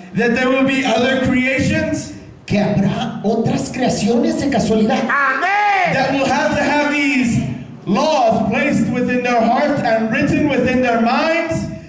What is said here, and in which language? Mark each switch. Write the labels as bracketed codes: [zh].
[en] that there will be other creations [es] que habrá otras creaciones de casualidad. Amén. [en] that will have to have these laws placed within their hearts and written within their minds?